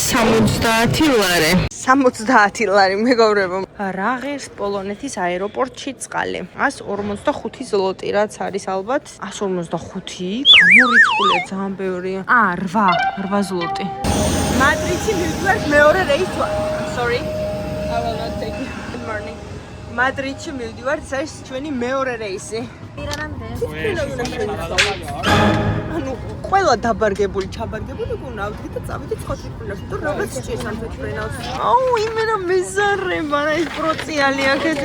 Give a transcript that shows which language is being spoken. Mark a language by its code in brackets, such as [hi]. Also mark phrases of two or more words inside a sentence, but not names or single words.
[ka] 70 ლარი, მეგობრებო. რა ღირს პოლონეთის აეროპორტში წყალი? 145 ზლოტი, რაც არის ალბათ 145. გამორიცხულია ძალიან ბევრი. 8 ზლოტი. მადრიდში მივდივართ მეორე რეისს. [en] Sorry. I will not take it. Good morning. [ka] მადრიდში მივდივართ, ეს არის ჩვენი მეორე რეისი. ანუ ყველა დაბარგებული, ჩაბარგებული გუნავთ და წავიდეთ ხოთიფრინავში. თუ რაღაც სჭირს ამ თვითფრინავს. აუ, იმენა მეზარება რა ის პროციალი აქეთი.